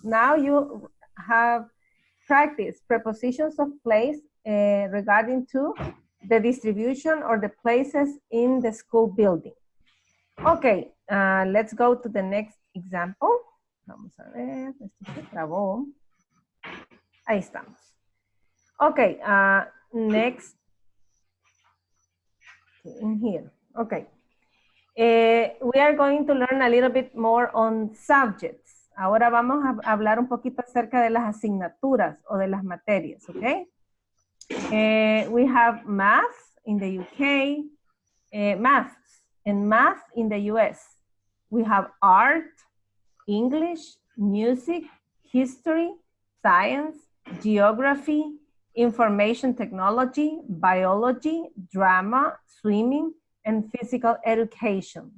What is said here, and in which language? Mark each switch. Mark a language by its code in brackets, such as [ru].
[en] Now you have practiced prepositions of place regarding to the distribution or the places in the school building. Okay, let's go to the next example. [es] Vamos a ver, esto se trabó. Ahí estamos. [en] Okay, next. In here, okay. We are going to learn a little bit more on subjects. [es] Ahora vamos a hablar un poquito acerca de las asignaturas o de las materias, okay? [en] We have math in the UK, math in the US. We have art, English, music, history, science, geography, information technology, biology, drama, swimming, and physical education.